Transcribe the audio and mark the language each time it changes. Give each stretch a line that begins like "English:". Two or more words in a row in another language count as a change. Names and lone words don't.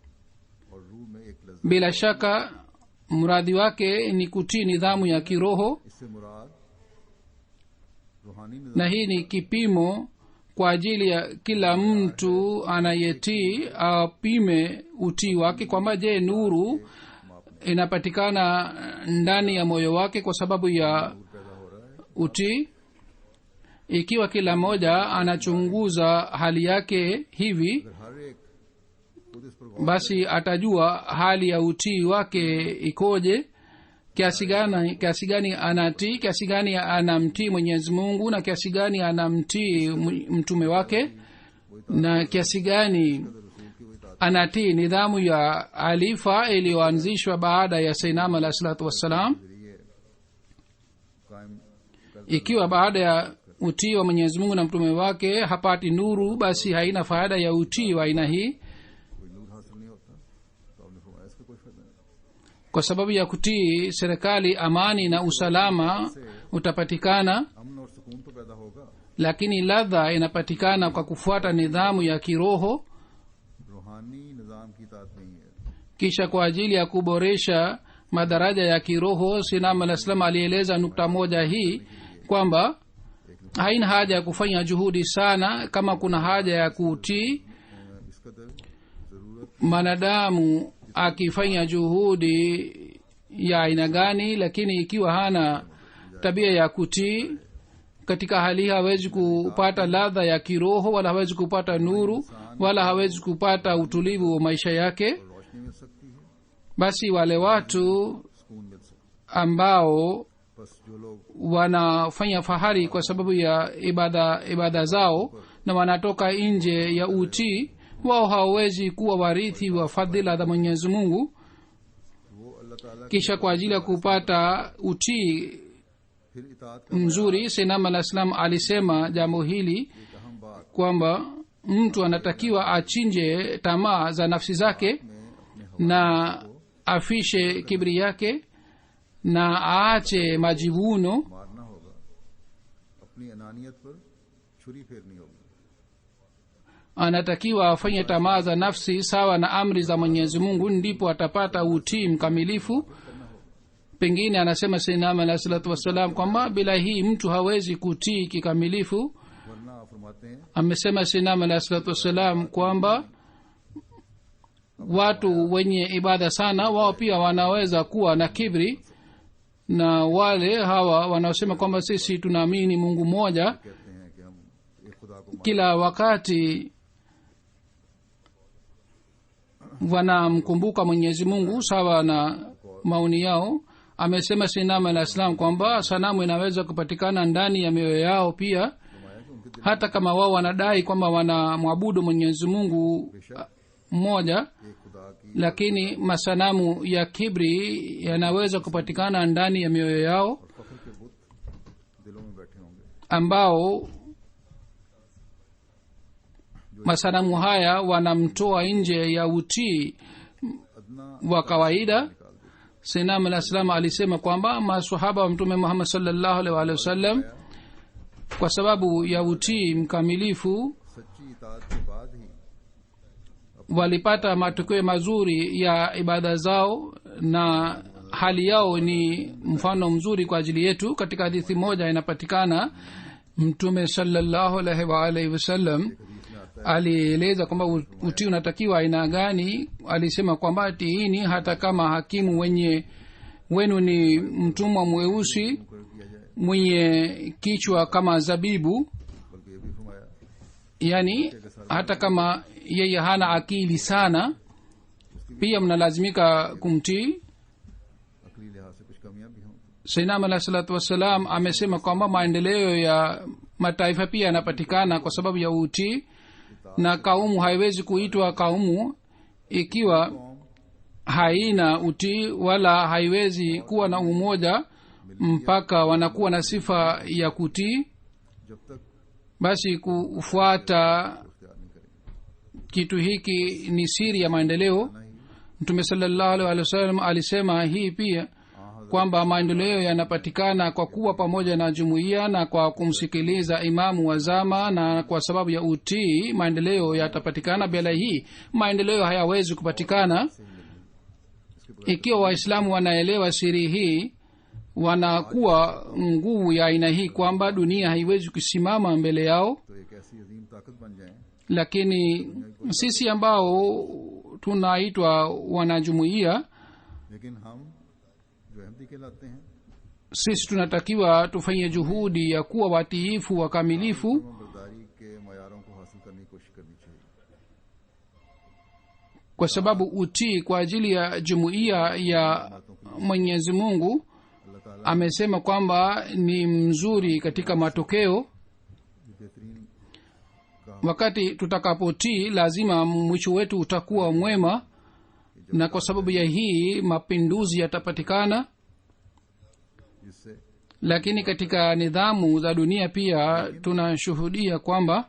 Swahili: bila shaka mradhi wake ni kutii nidhamu ya kiroho, na hii ni kipimo kwa ajili ya kila mtu anayetii apime utii wake, kwamba je, nuru inapatikana ndani ya moyo wake kwa sababu ya utii. ikiwa kila mmoja anachunguza hali yake hivi,
Urdu: اگر ہر ایک خود اس پر غور
Swahili: basi atajua hali ya utii wake ikoje, kiasi gani anatii, kiasi gani anamtii mwenyezi mungu, na kiasi gani anamtii mtume wake, na kiasi gani
Urdu: رسول کی وہی طاقت
Swahili: anatii nidhamu ya alifa iliyoanzishwa baada ya sainam
Arabic: عليه الصلاة والسلام.
Urdu: ذریعے قائم کر
Swahili: ikiwa baada ya utii wa mwenyezi mungu na mtume wake hapati nuru, basi haina faida ya utii wa aina hii.
Urdu: کوئی نور حاصل نہیں ہوتا، تو آپ نے فرمایا اس کا کوئی فائدہ نہیں.
Swahili: kwa sababu ya kutii serikali amani na usalama utapatikana,
Urdu: امن اور سکون تو پیدا ہوگا,
Swahili: lakini ladha inapatikana kwa kufuata nidhamu ya kiroho.
Urdu: روحانی نظام کی تات نہیں ہے.
Swahili: kisha kwa ajili ya kuboresha madaraja ya kiroho, sinam alah salam alieleza nukta moja hii kwamba haina haja ya kufanya juhudi sana kama kuna haja ya kutii.
Urdu: اس قدر ضرورت
Swahili: mwanadamu akifanya juhudi ya aina gani, lakini ikiwa hana tabia ya kutii, katika hali hii hawezi kupata ladha ya kiroho, wala hawezi kupata nuru, wala hawezi kupata utulivu wa maisha yake.
Urdu: روشنی مل سکتی ہے,
Swahili: basi wale watu
Urdu: سکون مل سکتا
Swahili: ambao
Urdu: ہے۔ بس جو لوگ
Swahili: wanafanya fahari kwa sababu ya ibada zao na wanatoka nje ya utii, wao hawawezi kuwa warithi wa fadhila za mwenyezi mungu.
Urdu: وہ اللہ تعالیٰ
Swahili: kisha kwa ajili ya kupata utii
Urdu: پھر اطاعت کا
Swahili: mzuri, senam alah salam alisema jambo hili
Urdu: ایک اہم بات
Swahili: kwamba mtu anatakiwa achinje tamaa za nafsi zake
Urdu: میں اپنے
Swahili: na afishe kibri yake na aache majivuno.
Urdu: مارنا ہوگا، اپنی انانیت پر چھری پھیرنی ہوگی.
Swahili: anatakiwa afanye tamaa za nafsi sawa na amri za mwenyezi mungu, ndipo atapata utii mkamilifu. pengine anasema sayyidina
Arabic: عليه الصلاة والسلام
Swahili: kwamba bila hii mtu hawezi kutii kikamilifu.
Urdu: ورنہ آپ فرماتے ہیں
Swahili: amesema sayyidina
Arabic: عليه الصلاة والسلام
Swahili: kwamba watu wenye ibada sana wao pia wanaweza kuwa na kibri, na wale hawa wanaosema kwamba sisi tunaamini mungu mmoja,
Urdu: کہتے ہیں کہ ہم ایک خدا کو
Swahili: kila wakati wanamkumbuka mwenyezi mungu sawa na maoni yao. amesema sinam alah salam kwamba sanamu inaweza kupatikana ndani ya mioyo yao pia,
Urdu: فرمایا کہ ان کے دل
Swahili: hata kama wao wanadai kwamba wanamwabudu mwenyezi mungu mmoja,
Urdu: ایک خدا کی
Swahili: lakini masanamu ya kibri yanaweza kupatikana ndani ya mioyo yao,
Urdu: اور فخر کے بت دلوں میں بیٹھے ہوں گے.
Swahili: ambao masanamu haya wanamtoa nje ya utii
Urdu: अदना
Swahili: wa kawaida.
Urdu: نکال دیتے
Swahili: sinam alah salam alisema kwamba masahaba wa mtume muhammad
Arabic: صلى الله عليه وسلم
Swahili: kwa sababu ya utii mkamilifu
Urdu: سچی اطاعت کے بعد ہی
Swahili: walipata matokeo mazuri ya ibada zao, na hali yao ni mfano mzuri kwa ajili yetu. katika hadithi moja inapatikana mtume
Arabic: صلى الله عليه وآله وسلم
Swahili: alieleza kwamba utii unatakiwa aina gani. alisema kwamba tiini hata kama hakimu wenu ni mtumwa mweusi
Urdu: مکر کیا جائے,
Swahili: mwenye kichwa kama zabibu,
Urdu: بلکہ یہ بھی فرمایا
Swahili: yani hata kama yeye hana akili sana pia mnalazimika kumtii.
Urdu: عقلی لحاظ سے کچھ کمیاں بھی ہوں.
Swahili: sainam
Arabic: عليه الصلاة والسلام
Swahili: amesema kwamba maendeleo ya mataifa pia yanapatikana kwa sababu ya utii, na kaumu haiwezi kuitwa kaumu ikiwa haina utii, wala haiwezi kuwa na umoja mpaka wanakuwa na sifa ya kutii.
Urdu: جب تک
Swahili: basi kufuata
Urdu: اختیار نہیں کریں گے
Swahili: kitu hiki ni siri ya maendeleo. mtume
Arabic: صلى الله عليه وسلم
Swahili: alisema hii pia kwamba maendeleo yanapatikana kwa kuwa pamoja na jumuiya na kwa kumsikiliza imamu wa zama, na kwa sababu ya utii maendeleo yatapatikana. bila hii maendeleo hayawezi kupatikana. ikiwa waislamu wanaelewa siri hii, wanakuwa nguvu ya aina hii kwamba dunia haiwezi kusimama mbele yao.
Urdu: تو ایک ایسی عظیم طاقت بن جائے
Swahili: lakini sisi ambao tunaitwa wanajumuiya,
Urdu: لیکن ہم جو احمدی کہلاتے ہیں
Swahili: sisi tunatakiwa tufanye juhudi ya kuwa watiifu wakamilifu
Urdu: برداری کے معیاروں کو حاصل کرنے کی کوشش کرنی چاہیے.
Swahili: kwa sababu utii kwa ajili ya jumuiya ya mwenyezi mungu
Urdu: اللہ تعالیٰ
Swahili: amesema kwamba ni mzuri katika matokeo.
Urdu: کی بہترین
Swahili: wakati tutakapotii lazima mwisho wetu utakuwa mwema, na kwa sababu ya hii mapinduzi yatapatikana.
Urdu: जिससे
Swahili: lakini katika nidhamu za dunia pia tunashuhudia kwamba